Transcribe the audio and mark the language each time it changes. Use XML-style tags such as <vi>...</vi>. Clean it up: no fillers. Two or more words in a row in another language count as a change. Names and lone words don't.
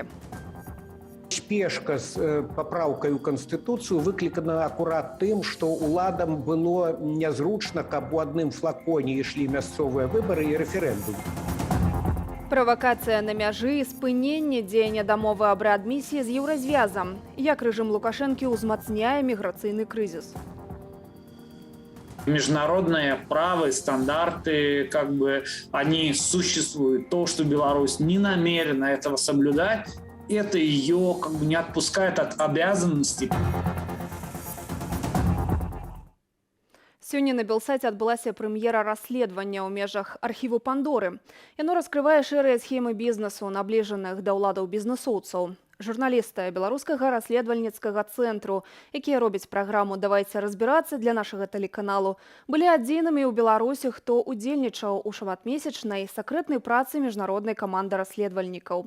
<be>Спешка з папраўкай у Канстытуцыю выклікана акурат тым, што ўладам было нязручна, каб у адным флаконе ішлі мясцовыя выбары і рэферэндум. Правакацыя на мяжы, спыненне дзеяння дамовы аб рэадмісіі з еўразвязам. Як рэжым Лукашэнкі ўзмацняе міграцыйны крызіс?</be> <ru>Международное право и стандарты, они существуют. То, что Беларусь не намерена этого соблюдать, это ее не отпускает от обязанностей.</ru> <be>Сёння на Белсаце адбылася прэм'ера расследавання ў межах архіву Пандоры. Яно раскрывае шэрыя схемы бізнесу, набліжаных да ўладаў бізнесоўцаў. Журналісты беларускага расследавальніцкага цэнтру, якія робяць праграму «Давайце разбірацца» для нашага тэлеканалу, былі адзінымі ў Беларусі, хто удзельнічаў у шматмесячнай сакрэтнай працы міжнароднай каманды расследавальнікаў.</be>